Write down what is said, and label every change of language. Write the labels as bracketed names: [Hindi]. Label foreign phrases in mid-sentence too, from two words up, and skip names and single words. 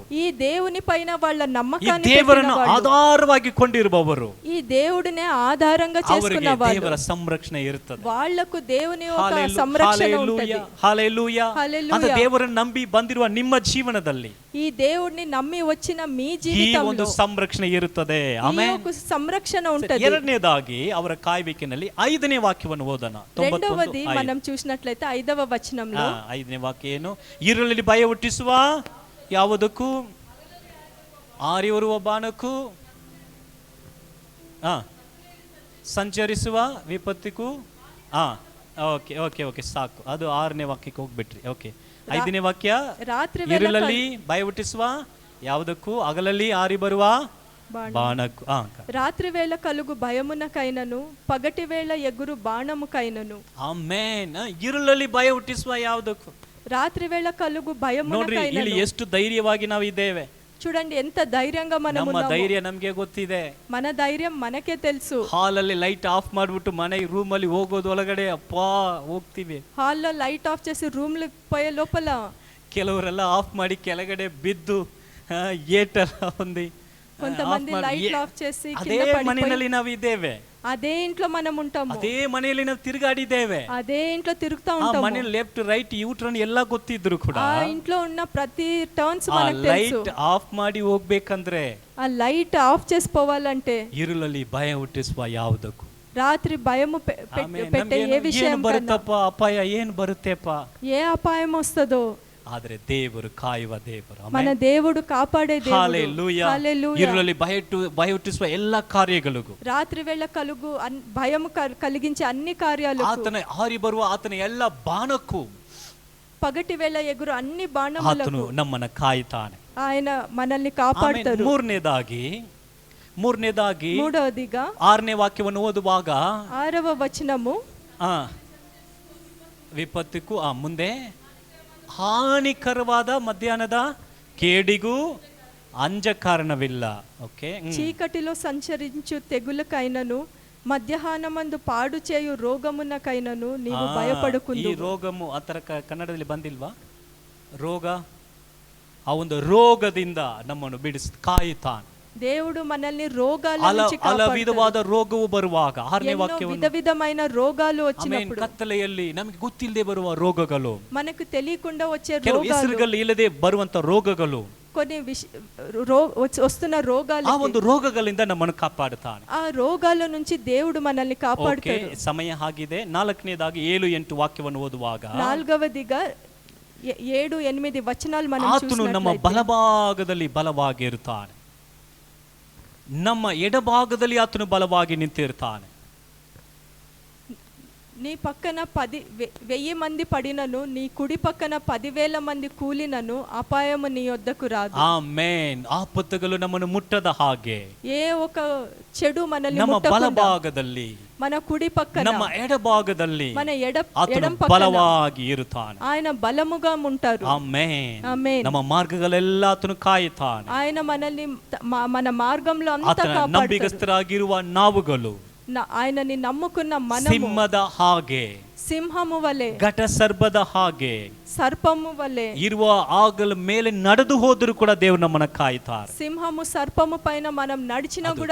[Telugu] ఈ దేవుని పైన వాళ్ళ [Kannada] ಈ [Telugu] నమ్మకాన్ని [Kannada] ದೇವರನ್ನು [Telugu] పెట్టిన వాళ్ళు, [Kannada] ಆಧಾರವಾಗಿ ಕೊಂಡಿರುವವರು, [Telugu] ఈ దేవుడినే ఆధారంగా [Kannada] ಅವರಿಗೆ [Telugu] చేసుకున్న వాళ్ళు, [Kannada] ದೇವರ ಸಂರಕ್ಷಣೆ ಇರುತ್ತದೆ. [Telugu] వాళ్లకు దేవుని ఒక [Kannada] ಹಾಲೆಲೂಯಾ, [Telugu] సంరక్షణ ఉంటది. [Kannada] ಹಾಲೆಲೂಯಾ. ಹಾಲೆಲೂಯಾ. ಅಂತ ದೇವರನ್ನು ನಂಬಿ ಬಂದಿರುವ ನಿಮ್ಮ ಜೀವನದಲ್ಲಿ [Telugu] ఈ దేవుడిని నమ్మి వచ్చిన మీ [Kannada] ಈ ಒಂದು [Telugu] జీవితంలో [Kannada] ಸಂರಕ್ಷಣೆ ಇರುತ್ತದೆ. [Telugu] ఈ [Kannada] ಆಮೆನ್. [Telugu] ఒక సంరక్షణ ఉంటది. [Kannada] ಎರಡನೇದಾಗಿ ಅವರ ಕಾಯುವಿಕೆನಲ್ಲಿ 5ನೇ ವಾಕ್ಯವನ್ನು ಓದೋಣ. [Telugu] రెండవది 91:5. మనం చూసినట్లయితే 5వ వచనంలో [Kannada] 5ನೇ ವಾಕ್ಯ ಏನು? ಇರುಳಲ್ಲಿ ಭಯ ಹುಟ್ಟಿಸುವ ಯಾವುದಕ್ಕೂ, ಆರಿಯುವ ಬಾಣಕ್ಕೂ, ಸಂಚರಿಸುವ ವಿಪತ್ತಿಗೂ. ಓಕೆ ಓಕೆ ಓಕೆ ಸಾಕು, ಅದು 6ನೇ ವಾಕ್ಯಕ್ಕೆ ಹೋಗ್ಬಿಟ್ರಿ. ಓಕೆ, 5ನೇ ವಾಕ್ಯ, [Telugu] రాత్రి [Kannada] ಇರುಳಲ್ಲಿ ಭಯ ಹುಟ್ಟಿಸುವ ಯಾವುದಕ್ಕೂ, ಹಗಲಲ್ಲಿ ಆರಿ ಬರುವ ಬಾಣಕ್ಕೂ. [Telugu] రాత్రి వేళ కలుగు భయమునకైనను పగటి వేళ ఎగురు బాణముకైనను. [Kannada] ಆಮೆನ್. ಇರುಳಲ್ಲಿ ಭಯ ಹುಟ್ಟಿಸುವ ಯಾವುದಕ್ಕೂ. [Telugu] రాత్రి వేళ కలుగు [Kannada] ನೋಡ್ರಿ, ಇಲ್ಲಿ [Telugu] భయమునకైనను. [Kannada] ಎಷ್ಟು ಧೈರ್ಯವಾಗಿ ನಾವು ಇದ್ದೇವೆ. [Telugu] చూడండి ఎంత ధైర్యంగా మనము [Kannada] ನಮ್ಮ [Telugu] ఉన్నామో. [Kannada] ಧೈರ್ಯ ನಮ್ಗೆ ಗೊತ್ತಿದೆ. [Telugu] మన ధైర్యం మనకే తెలుసు. [Kannada] ಹಾಲಲ್ಲಿ [English] light off [Kannada] ಮಾಡ್ಬಿಟ್ಟು ಮನೆ ರೂಮ್ ಅಲ್ಲಿ ಹೋಗೋದು, ಒಳಗಡೆ ಅಪ್ಪಾ ಹೋಗ್ತೀವಿ. [Telugu] హాల్లో [English] light off [Telugu] చేసి రూమ్ లో పోయే లోపల [Kannada] ಕೆಲವರೆಲ್ಲ ಆಫ್ ಮಾಡಿ ಕೆಳಗಡೆ ಬಿದ್ದು ಏಟೆಲ್ಲ ಹೊಂದಿ, [Telugu] కొంతమంది [English] light off [Telugu] చేసి [Kannada] ಅದೇ [Telugu] కింద పడిపోయి, [Kannada] ಮನೆಯಲ್ಲಿ ನಾವು ಇದ್ದೇವೆ, [Telugu] అదే ఇంట్లో మనం ఉంటాము, [Kannada] ಅದೇ ಮನೆಯಲ್ಲಿ ನಾವು ತಿರುಗಾಡಿದ್ದೇವೆ. [Telugu] అదే ఇంట్లో తిరుగుతా [Kannada] ಆ [Telugu] ఉంటాము. [Kannada] ಮನೆ [English] left right U-turn [Kannada] ಎಲ್ಲ ಗೊತ್ತಿದ್ರು ಕೂಡ [Telugu] ఆ ఇంట్లో ఉన్న ప్రతి టర్న్స్ [Kannada] ಆ [Telugu] మనకు తెలుసు. [English] light off [Kannada] ಮಾಡಿ ಹೋಗ್ಬೇಕಂದ್ರೆ [Telugu] ఆ [English] light off [Telugu] చేసి పోవాలంటే [Kannada] ಇರುಳಲ್ಲಿ ಭಯ ಹುಟ್ಟಿಸುವ ಯಾವುದಕ್ಕೂ. [Telugu] రాత్రి భయము పెట్టే ఏ [Kannada] ಏನ್ [Telugu] విషయం కన్నా, [Kannada] ಬರುತ್ತಪ್ಪ ಅಪಾಯ, ಏನ್ ಬರುತ್ತೆಪ್ಪ, [Telugu] ఏ అపాయం వస్తుందో, [Kannada] ಆದ್ರೆ ದೇವರು ಕಾಯುವ ದೇವರು. [Telugu] మన దేవుడు కాపాడే దేవుడు. హల్లెలూయా. హల్లెలూయా. [Kannada] ಇರುಳಲ್ಲಿ ಭಯ ಹುಟ್ಟಿಸುವ ಎಲ್ಲ ಕಾರ್ಯಗಳಿಗೂ, [Telugu] రాత్రి వేళ కలుగు భయము కలిగించే అన్ని కార్యాలకు, [Kannada] ಆತನ ಹಾರಿ ಬರುವ ಆತನ ಎಲ್ಲ ಬಾಣಕ್ಕೂ [Telugu] పగటి వేళ ఎగురు అన్ని [Kannada] ಆತನು [Telugu] బాణములకు [Kannada] ನಮ್ಮನ್ನ ಕಾಯ್ತಾನೆ. [Telugu] ఆయన మనల్ని [Kannada] ಆಮೇಲೆ [Telugu] కాపాడుతారు. [Kannada] ಮೂರನೇದಾಗಿ [Telugu] మూడవదిగా [Kannada] 6ನೇ ವಾಕ್ಯವನ್ನು ಓದುವಾಗ [Telugu] 6వ వచనము, [Kannada] ವಿಪತ್ತಿಗೂ ಮುಂದೆ ಹಾನಿಕರವಾದ ಮಧ್ಯಾಹ್ನದ ಕೇಡಿಗೂ ಅಂಜ ಕಾರಣವಿಲ್ಲ. ಓಕೆ, [Telugu] చీకటిలో సంచరించు తెగులకైనను మధ్యాహ్నమందు పాడు చేయు రోగమునకైనను నీవు [Kannada] ಈ [Telugu] ಭಯಪಡಕುಂದು. [Kannada] ರೋಗము ಆ ಥರ ಕನ್ನಡದಲ್ಲಿ ಬಂದಿಲ್ವಾ? ರೋಗ, ಆ ಒಂದು ರೋಗದಿಂದ ನಮ್ಮನ್ನು ಕಾಯುತ್ತಾನೆ. [Telugu] దేవుడు మనల్ని రోగాల [Kannada] ಅಲ [Telugu] నుంచి కాపాడుతాడు. [Kannada] ವಿಧವಾದ ರೋಗವು ಬರುವಾಗ 6ನೇ [Telugu] ఎన్నో [Kannada] ವಾಕ್ಯವನ್ನು, [Telugu] విధమైన రోగాలు వచ్చినప్పుడు, [Kannada] ಕತ್ತಲೆಯಲ್ಲಿ ನಮಗೆ ಗೊತ್ತಿಲ್ಲದೆ ಬರುವ ರೋಗಗಳು, [Telugu] మనకు తెలియకుండా వచ్చే [Kannada] ಕೆಲವು [Telugu] రోగాలు, [Kannada] ಹೆಸರುಗಳು ಇಲ್ಲದೆ ಬರುವಂತ ರೋಗಗಳು, [Telugu] కొన్ని వస్తున్న రోగాలు, [Kannada] ಆ ಒಂದು ರೋಗಗಳಿಂದ ನಮ್ಮನ್ನು ಕಾಪಾಡುತ್ತಾನೆ. [Telugu] ఆ రోగాల నుంచి దేవుడు మనల్ని [Kannada] ಓಕೆ, [Telugu] కాపాడుతాడు. [Kannada] ಸಮಯ ಆಗಿದೆ. 4ನೇದಾಗಿ 7-8 ವಾಕ್ಯವನ್ನು ಓದುವಾಗ [Telugu] 4వదిగా 7-8 వచనాలు మనం [Kannada] ಆತನು ನಮ್ಮ [Telugu] చూసినట్లయితే, [Kannada] ಬಲಭಾಗದಲ್ಲಿ ಬಲವಾಗಿ ಇರುತ್ತಾನೆ, ನಮ್ಮ ಎಡಭಾಗದಲ್ಲಿ ಆತನು ಬಲವಾಗಿ ನಿಂತಿರ್ತಾನೆ. [Telugu] నీ పక్కన 10,000 మంది పడినను, నీ కుడి పక్కన 10,000 మంది కూలినను అపాయము నీ యొద్దకు రాదు. [Kannada] ಆಮೆನ್. ಆಪತ್ತುಗಳು ನಮ್ಮನ್ನು ಮುಟ್ಟದ ಹಾಗೆ [Telugu] ఏ ఒక చెడు మనల్ని [Kannada] ನಮ್ಮ [Telugu] ముట్టకుండా, [Kannada] ಬಲಭಾಗದಲ್ಲಿ, [Telugu] మన కుడి పక్కన, [Kannada] ನಮ್ಮ ಎಡಭಾಗದಲ್ಲಿ [Telugu] మన [Kannada] ಆತನು [Telugu] ఎడం పక్కన [Kannada] ಬಲವಾಗಿ ಇರುತ್ತಾನೆ. [Telugu] ఆయన బలముగా ఉంటారు. [Kannada] ಆಮೆನ್. [Telugu] ఆమేన్. [Kannada] ನಮ್ಮ ಮಾರ್ಗಗಳೆಲ್ಲ ಆತನು ಕಾಯುತ್ತಾನೆ. [Telugu] ఆయన మనల్ని మన మార్గంలో అంతా [Kannada] ಆತನ [Telugu] కాపాడుతారు. [Kannada] ನಂಬಿಗಸ್ತರಾಗಿರುವ ನಾವುಗಳು [Telugu] ఆయనని నమ్ముకున్న మనము [Kannada] ಸಿಂಹದ ಹಾಗೆ, [Telugu] సింహము వలె, [Kannada] ಘಟ ಸರ್ಪದ ಹಾಗೆ [Telugu] సర్పము వలె, [Kannada] ಇರುವ ಆಗಲ ಮೇಲೆ ನಡೆದು ಹೋದರೂ ಕೂಡ ದೇವರು ನಮ್ಮನ್ನ ಕಾಯ್ತಾರೆ. [Telugu] సింహము సర్పము పైన మనం నడిచినా [Kannada] ಅದು